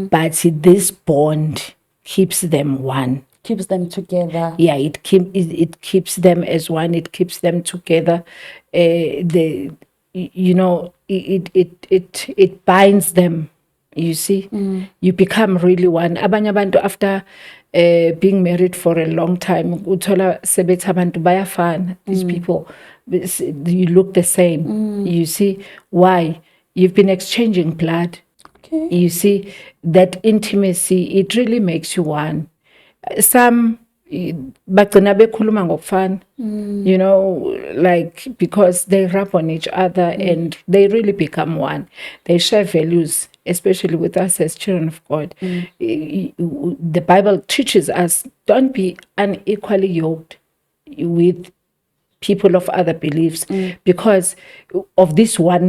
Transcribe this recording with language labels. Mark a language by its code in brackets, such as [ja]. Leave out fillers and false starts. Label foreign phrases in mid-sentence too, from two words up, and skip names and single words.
[en] But this bond keeps them one. Keeps them together. Yeah, it keeps them as one. It keeps them together. It binds them. You see, you become really one. [zu] Abanye abantu [en] after being married for a long time, [zu] uthola sebethi abantu bayafana. [en] These people, you look the same. You see why? You've been exchanging blood. Okay. You see that intimacy. It really makes you one. [zu] Some bagcina bekhuluma ngokufana, [en] like because they rub on each other and they really become one. They share values, especially with us as children of God. The Bible teaches us, don't be unequally yoked with people of other beliefs because of this oneness.